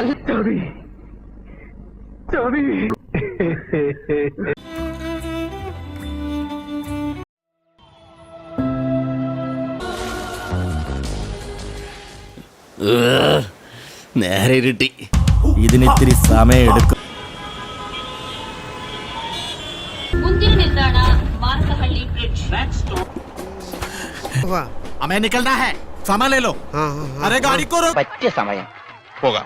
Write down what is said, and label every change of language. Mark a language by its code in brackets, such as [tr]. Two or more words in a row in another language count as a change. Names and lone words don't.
[ml] നേരെ ഇരുട്ടി. ഇതിനിത്തിരി സമയം എടുക്കും. [hi] हमें निकलना है, सामान ले लो। अरे गाड़ी को रोक। [ml] പറ്റിയ സമയം [hi] होगा।